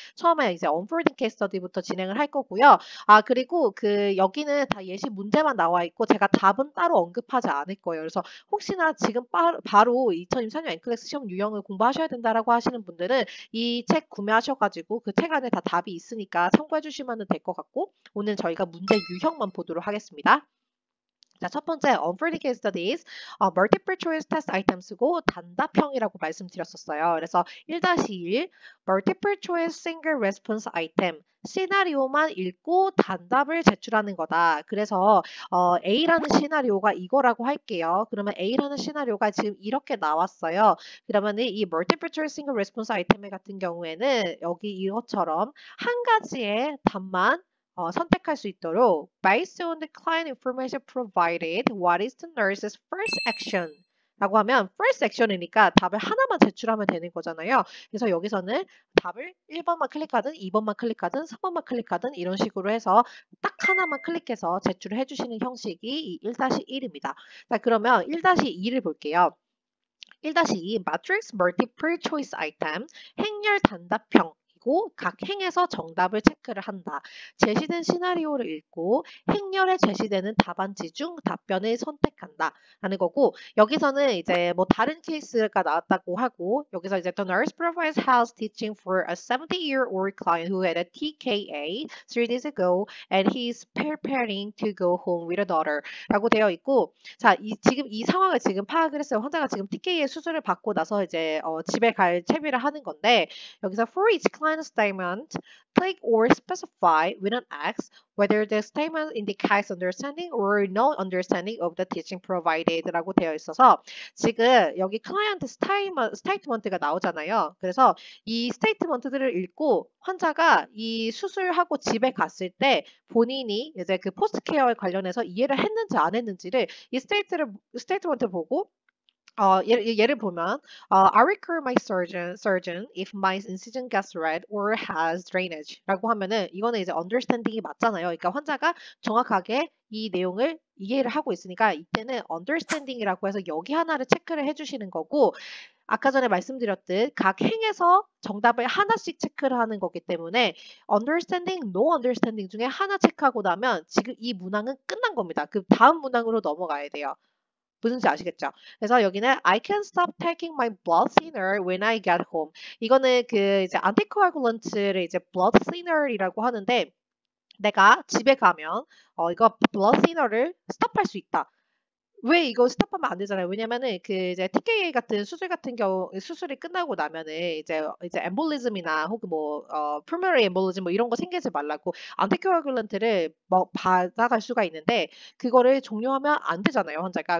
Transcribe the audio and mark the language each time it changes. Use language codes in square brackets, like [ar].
[ko] 처음에 이제 unfolding case study부터 진행을 할 거고요. 그리고 여기는 다 예시 문제만 나와 있고 제가 답은 따로 언급하지 명확하지 않을 거예요. 그래서 혹시나 지금 바로 2024년 NCLEX 시험 유형을 공부하셔야 된다라고 하시는 분들은 이 책 구매하셔가지고 그 책 안에 다 답이 있으니까 참고해 주시면 될 것 같고, 오늘 저희가 문제 유형만 보도록 하겠습니다. 자, 첫 번째, unfair case studies, multiple choice test item 쓰고 단답형이라고 말씀드렸었어요. 그래서 1-1, multiple choice single response item, 시나리오만 읽고 단답을 제출하는 거다. 그래서 A라는 시나리오가 이거라고 할게요. 그러면 A라는 시나리오가 지금 이렇게 나왔어요. 그러면 이 multiple choice single response item 같은 경우에는 여기 이것처럼 한 가지의 답만 선택할 수 있도록 [en] based on the client information provided, what is the nurse's first action? [ko] 라고 하면 first action이니까 답을 하나만 제출하면 되는 거잖아요. 그래서 여기서는 답을 1번만 클릭하든 2번만 클릭하든 3번만 클릭하든 이런 식으로 해서 딱 하나만 클릭해서 제출을 해주시는 형식이 이 1-1입니다. 자, 그러면 1-2를 볼게요. 1-2 matrix multiple choice item 행렬 단답형 각 행에서 정답을 체크를 한다. 제시된 시나리오를 읽고 행렬에 제시되는 답안지 중 답변을 선택한다. 라는 거고, 여기서는 이제 뭐 다른 케이스가 나왔다고 하고, 여기서 이제 [en] the nurse provides house teaching for a 70-year-old client who had a TKA 3 days ago and he's preparing to go home with a daughter. [ko] 라고 되어 있고, 자, 지금 이 상황을 지금 파악을 했어요. 환자가 지금 TK의 수술을 받고 나서 이제 집에 갈 채비를 하는 건데, 여기서 [en] for each client statement, click or specify with an X whether the statement indicates understanding or no understanding of the teaching provided [ko] 라고 되어 있어서 지금 여기 클라이언트 스테이트먼트가 나오잖아요. 그래서 이 스테이트먼트들을 읽고 환자가 이 수술하고 집에 갔을 때 본인이 이제 그 포스트 케어에 관련해서 이해를 했는지 안 했는지를 이 스테이트먼트 보고 예를 보면, [en] I recall my surgeon if my incision gets red or has drainage [ko] 라고 하면은 이거는 이제 understanding이 맞잖아요. 그러니까 환자가 정확하게 이 내용을 이해를 하고 있으니까 이때는 understanding이라고 해서 여기 하나를 체크를 해주시는 거고, 아까 전에 말씀드렸듯 각 행에서 정답을 하나씩 체크를 하는 거기 때문에 understanding, no understanding 중에 하나 체크하고 나면 지금 이 문항은 끝난 겁니다. 그 다음 문항으로 넘어가야 돼요. 무슨지 아시겠죠? 그래서 여기는 [en] I can stop taking my blood thinner when I get home. [ko] 이거는 그 이제 안티코아굴런트를 이제 blood thinner이라고 하는데 내가 집에 가면 이거 blood thinner를 스톱할 수 있다. 왜 이거 스탑하면 안 되잖아요. 왜냐면은 그 이제 TKA 같은 수술 같은 경우 수술이 끝나고 나면은 이제 엠볼리즘이나 혹은 뭐 pulmonary 엠볼리즘 뭐 이런 거 생기지 말라고 안티코아굴런트를 뭐 받아갈 수가 있는데 그거를 종료하면 안 되잖아요, 환자가.